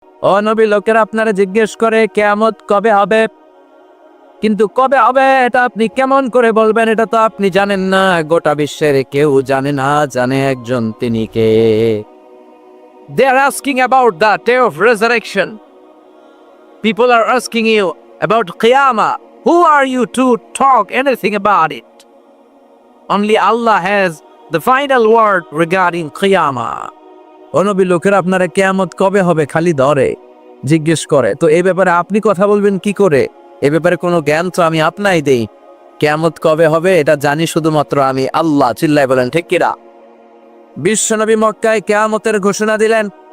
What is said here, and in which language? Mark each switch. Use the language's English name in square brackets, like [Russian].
[Bangla] ও নবী, লোকেরা আপনারা জিজ্ঞেস করে কিয়ামত কবে হবে, কিন্তু কবে হবে এটা আপনি কেমন করে বলবেন? এটা তো আপনি জানেন না, গোটা বিশ্বের কেউ জানে না, জানে একজন, তিনি কে? [English] They are asking about the day of resurrection. People are asking you about Qiyamah. Who are you to talk anything about it? Only Allah has the final word regarding Qiyamah. [Bangla] ও নবী, লোকেরা আপনারা কিয়ামত কবে হবে খালি ধরে জিজ্ঞেস করে, তো এই ব্যাপারে আপনি কথা বলবেন কি করে? এ ব্যাপারে কোনো জ্ঞান তো আমি আপনাই দেই। কিয়ামত কবে হবে এটা জানি শুধুমাত্র আমি আল্লাহ। চিল্লায় বলেন ঠিক কিনা? বিশ্বনবী মক্কায় কিয়ামতের ঘোষণা দিলেন।